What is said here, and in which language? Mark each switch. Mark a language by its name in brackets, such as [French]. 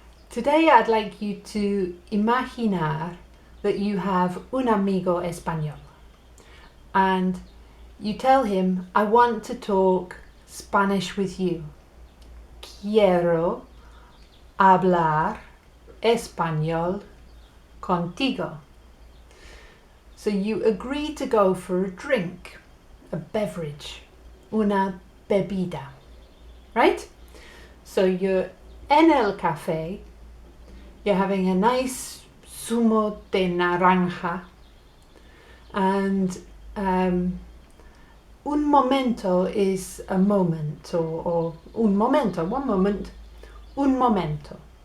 [English] Today I'd like you to [Spanish] imaginar [English] that you have [Spanish] un amigo español [English] and you tell him, I want to talk Spanish with you. [Spanish] Quiero hablar español contigo. [English] So you agree to go for a drink, a beverage, [Spanish] una bebida, [English] right? So you're [Spanish] en el café, [English] you're having a nice [Spanish] zumo de naranja, [English] and [Spanish] un momento [English] is a moment, or un momento, one moment, un momento.